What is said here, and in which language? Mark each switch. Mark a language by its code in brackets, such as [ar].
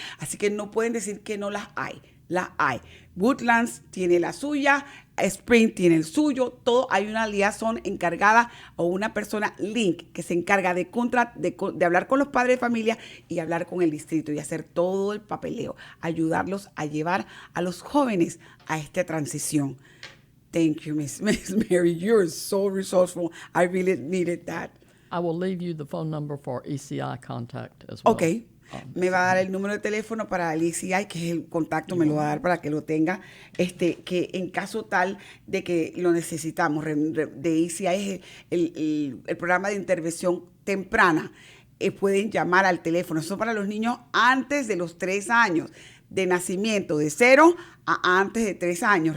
[es] Así que no pueden decir que no las hay. Las hay. Woodlands tiene la suya, Spring tiene el suyo, todo hay una liaison encargada o una persona link que se encarga de hablar con los padres de familia y hablar con el distrito y hacer todo el papeleo, ayudarlos a llevar a los jóvenes a esta transición. [en] Thank you, Miss Mary. You're so resourceful. I really needed that. I will leave you the phone number for ECI contact as well. Okay. [es] Me va a dar el número de teléfono para el ECI, que es el contacto, me lo va a dar para que lo tenga, que en caso tal de que lo necesitamos. De ECI es el programa de intervención temprana. Pueden llamar al teléfono. Eso para los niños antes de los 3 años, de nacimiento, de 0 a antes de 3 años.